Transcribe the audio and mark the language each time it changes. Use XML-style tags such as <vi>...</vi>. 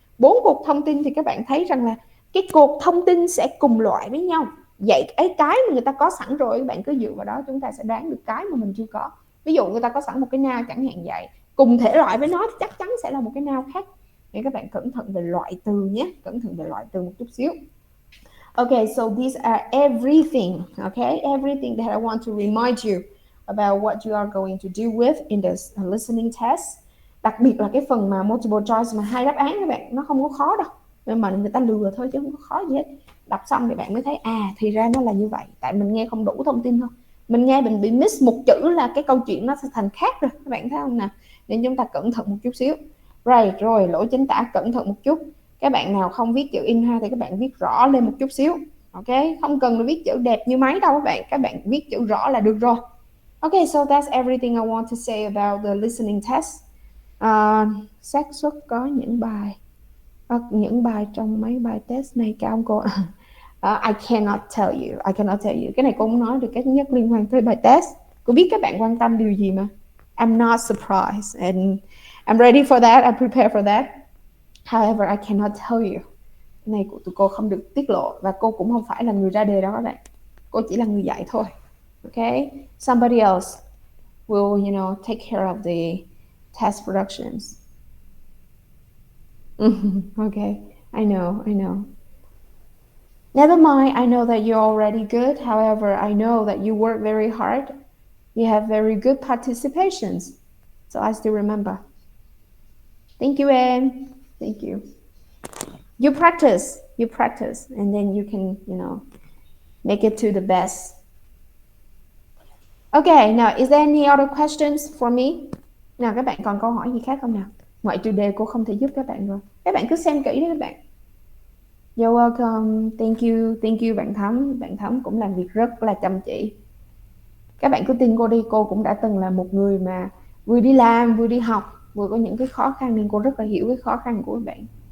<vi>4 cột thông tin thì các bạn thấy rằng là cái cột thông tin sẽ cùng loại với nhau. Vậy cái mà người ta có sẵn rồi, các bạn cứ dựa vào đó chúng ta sẽ đoán được cái mà mình chưa có. Ví dụ người ta có sẵn một cái noun chẳng hạn vậy, cùng thể loại với nó thì chắc chắn sẽ là một cái noun khác. Nên các bạn cẩn thận về loại từ nhé, cẩn thận về loại từ một chút xíu.</vi> <en>Okay, so these are everything, okay? Everything that I want to remind you about what you are going to deal with in this listening test.</en> <vi>Đặc biệt là cái phần mà multiple choice mà 2 đáp án các bạn, nó không có khó đâu. Nhưng mà người ta lừa thôi chứ không có khó gì hết. Đọc xong thì bạn mới thấy, thì ra nó là như vậy. Tại mình nghe không đủ thông tin thôi. Mình nghe mình bị miss một chữ là cái câu chuyện nó sẽ thành khác rồi. Các bạn thấy không nào? Nên chúng ta cẩn thận một chút xíu. Rồi, lỗi chính tả cẩn thận một chút. Các bạn nào không viết chữ in ha thì các bạn viết rõ lên một chút xíu, ok? Không cần viết chữ đẹp như máy đâu các bạn viết chữ rõ là được rồi.</vi> <en>Ok, so that's everything I want to say about the listening test.</en> <vi>Xác suất có những bài trong mấy bài test này cao không cô?</vi> <en>I cannot tell you.</en> <vi>Cái này cô không nói được cái thứ nhất liên quan tới bài test. Cô biết các bạn quan tâm điều gì mà.</vi> <en>I'm not surprised and I'm ready for that, I'm prepared for that. However, I cannot tell you.</en> <vi>Cái này của tụi cô không được tiết lộ, và cô cũng không phải là người ra đề đó các bạn. Cô chỉ là người dạy thôi.</vi> <en>Okay? Somebody else will, take care of the test productions. Okay, I know. Never mind, I know that you're already good. However, I know that you work very hard. You have very good participations. So I still remember. Thank you, em. Thank you. You practice, and then you can, make it to the best. Okay, now, is there any other questions for me?</en> <vi>Nào, các bạn còn câu hỏi gì khác không nào? Ngoại trừ đề cô không thể giúp các bạn rồi. Các bạn cứ xem kỹ đấy các bạn.</vi> <en>You're welcome.</en> <vi>Thank you bạn Thắm. Bạn Thắm cũng làm việc rất là chăm chỉ. Các bạn cứ tin cô đi, cô cũng đã từng là một người mà vừa đi làm, vừa đi học, vừa có những cái khó khăn, nên cô rất là hiểu cái khó khăn của các bạn.</vi>